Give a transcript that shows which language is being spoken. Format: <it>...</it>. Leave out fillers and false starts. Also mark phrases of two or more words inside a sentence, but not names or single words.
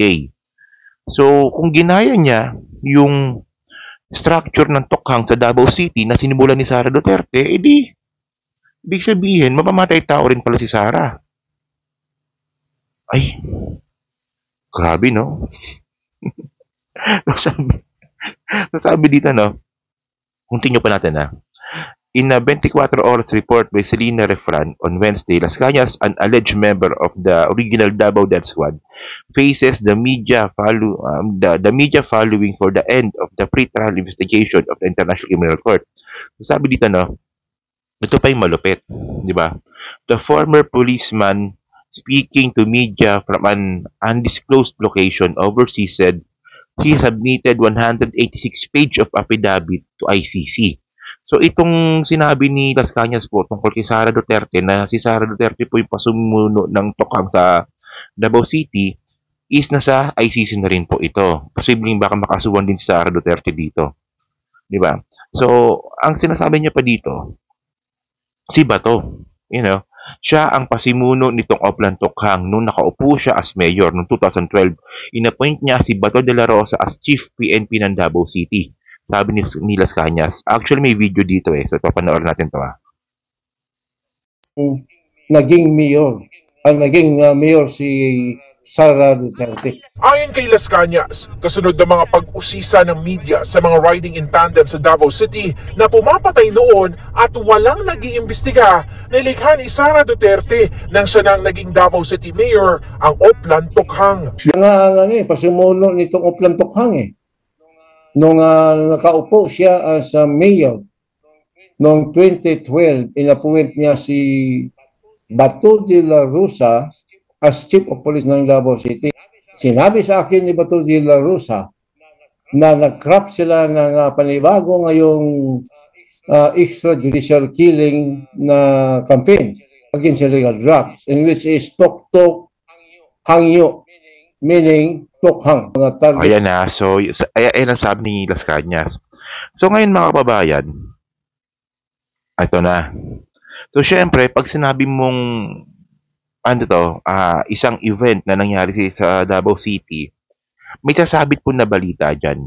<tl>So, kung ginaya niya yung structure ng tukhang sa Davao City na sinimulan ni Sara Duterte, edi, ibig sabihin, mamamatay tao rin pala si Sara. Ay, grabe, no? sabi, sabi dito, no? Continue pa natin, ha?</tl> <en>In a 24 hours report by Selena Refran on Wednesday, Las Cañas, an alleged member of the original Davao Death Squad, faces the media following for the end of the pre-trial investigation of the International Criminal Court.</en> <tl>So, sabi dito, no, ito pa yung malupit, di ba?</tl> <en>The former policeman speaking to media from an undisclosed location overseas said he submitted 186 page of affidavit to ICC.</en> <tl>So itong sinabi ni Las Cañas po tungkol kay Sara Duterte na si Sara Duterte po yung pasumuno ng tukhang sa Davao City is nasa ICC na rin po ito. Posibleng baka makasuhan din si Sara Duterte dito. Di ba? So, ang sinasabi niya pa dito, si Bato,</tl> <en>you know,</en> <tl>siya ang pasimuno nitong Oplan Tokhang nung nakaupo siya</tl> <en>as mayor</en> <tl>noong 2012. Inappoint niya si Bato de la Rosa</tl> <en>as chief PNP</en> <tl>ng Davao City. Sabi ni Las Cañas. Actually, may video dito eh. So, ito, panoorin natin to naging mayor. Ang naging mayor si Sara Duterte. Ayon kay Las Cañas, kasunod ng mga pag-usisa ng media sa mga riding in tandem sa Davao City na pumapatay noon at walang nag-iimbestiga, nilikha ni Sara Duterte nang siya nang naging Davao City Mayor ang Oplan Tokhang. Siya nga pasimuno nitong Oplan Tokhang Nung nakaupo siya</tl> <en>as mayor</en> <tl>noong 2012, inappoint niya si Bato de la Rosa</tl> <en>as Chief of Police</en> <tl>ng Davao City. Sinabi sa akin ni Bato de la Rosa na nag-craft sila ng panibago ngayong</tl> <en>extrajudicial killing</en> <tl>na</tl> <en>campaign against illegal drugs, in which is</en> <tl>Tok-Tok Hangyo, meaning Tokhang. Ayan na. So, ayan ang sabi ni Las Cañas. So, ngayon mga kababayan, ito na. So, syempre, pag sinabi mong isang event na nangyari sa Davao City, may sasabit po na balita dyan.</tl>